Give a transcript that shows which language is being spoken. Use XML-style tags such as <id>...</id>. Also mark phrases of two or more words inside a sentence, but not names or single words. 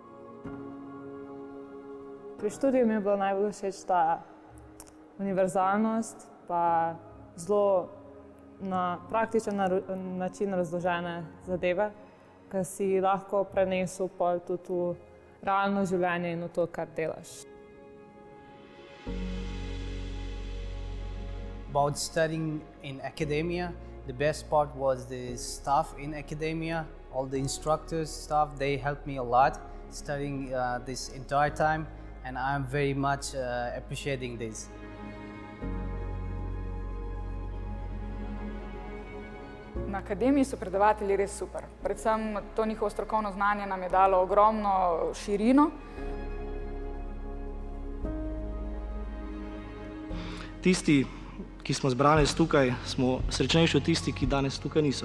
<sl>Pri študiju mi je bilo najbolj všeč ta univerzalnost, pa zelo na praktičen način razložene zadeve, ki si lahko prenesel pol tudi v realno življenje in v to, kar delaš.</sl> <en>About studying in academia, the best part was the staff in academia, all the instructors, staff, they helped me a lot studying this entire time, and I'm very much appreciating this.</en> <sl>Na akademiji so predavatelji res super. Predvsem to njihovo strokovno znanje nam je dalo ogromno širino. Tisti, ki smo zbrani tukaj, smo srečnejši od tistih, ki danes tukaj niso.</sl>